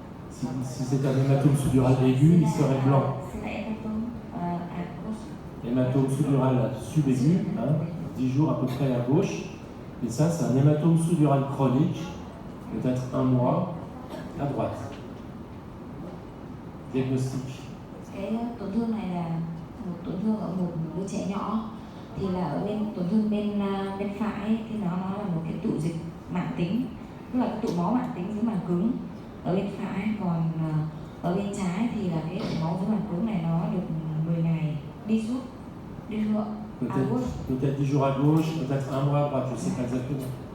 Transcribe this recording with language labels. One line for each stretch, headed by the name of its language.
French: Si c'est un hématome sous-dural aigu, il serait blanc. C'est l'hématome à gauche. Hématome sous-dural subaigu, 10 jours à peu près à gauche. Et ça, c'est un hématome sous-dural chronique, peut-être 1 mois, à droite. Diagnostic.
Vietnamese: Cái tổn thương này là một tổn thương ở một đứa trẻ nhỏ, thì là ở bên tổn thương bên phải thì nó là một cái tụ dịch mãn tính, tức là cái tụ máu mãn tính dưới màng cứng ở bên phải, còn ở bên trái thì là cái tụ máu dưới màng cứng này nó được 10 ngày đi rút đi ruộng
French: à gauche. Peut-être 10 jours à gauche, peut-être 1 mois à droite, je ne sais pas exactement.